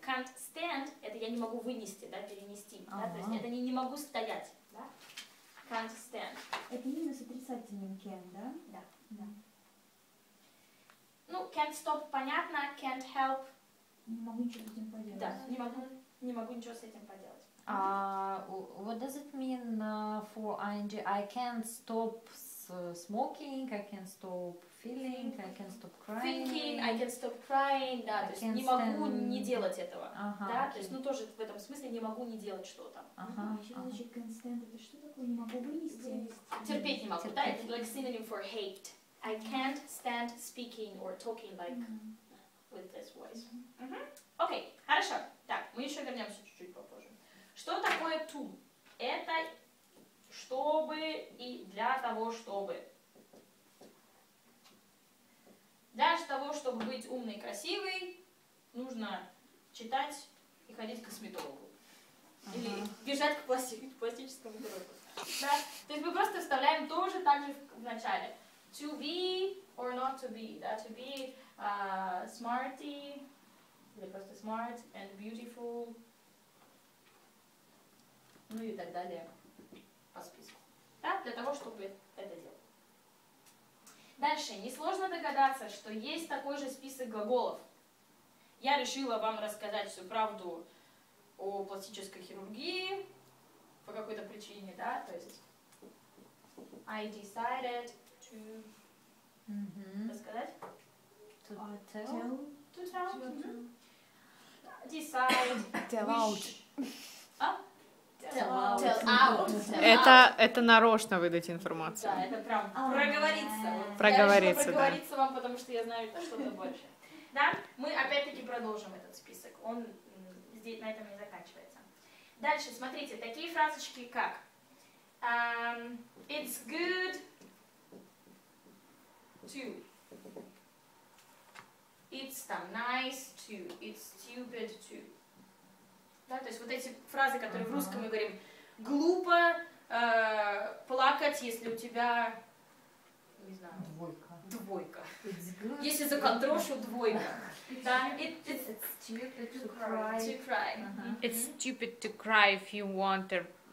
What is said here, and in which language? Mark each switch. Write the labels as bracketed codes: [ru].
[en] Can't stand [ru] — это я не могу вынести, да, перенести. Да? То есть это не могу стоять. Да? [en] Can't stand. [ru] Это именно с отрицательным can, да? Да. [en] Ну, can't stop [ru] понятно, [en] can't help. [ru] Не могу ничего с этим поделать. Да, не могу ничего с этим поделать. [en] What does it mean for ing? I can't stop smoking, I can't stop feeling, I can't stop crying. Thinking, I can't stop crying, [ru] да, то есть не могу не делать этого. Да, то есть, ну тоже в этом смысле не могу не делать что-то. Еще значит can't stand, это что такое? Не могу вынести. Терпеть не могу, да, это [en] like synonym for hate. I can't stand speaking or talking like with this voice. [ru] Окей, хорошо. Так, мы еще вернемся чуть-чуть попозже. Что такое to? Это чтобы и для того, чтобы. Для того, чтобы быть умной и красивой, нужно читать и ходить к косметологу. Или бежать к пластическому хирургу. Да? То есть мы просто вставляем тоже так же в начале. [en] To be or not to be. [ru] Да? [en] To be smarty, [ru] или просто [en] smart and beautiful. [ru] Ну и так далее по списку. Да? Для того, чтобы это делать. Дальше. Несложно догадаться, что есть такой же список глаголов. Я решила вам рассказать всю правду о пластической хирургии по какой-то причине, да, то есть [en] I decided to [ru] рассказать? [en] To tell? To tell. Decide. Tell out. Tell out. [ru] Это нарочно выдать информацию. Да, это прям проговориться. Вот. Проговориться, я решила проговориться вам, потому что я знаю что-то больше. Да, мы опять-таки продолжим этот список. Он здесь на этом не заканчивается. Дальше, смотрите, такие фразочки как [en] it's good to, it's [ru] там [en] nice to, it's stupid to. [ru] Да, то есть вот эти фразы, которые в русском мы говорим, глупо плакать, если у тебя, не знаю, двойка. Если за контрошу двойка. [en] Да, it's stupid to cry. It's stupid to cry if you want a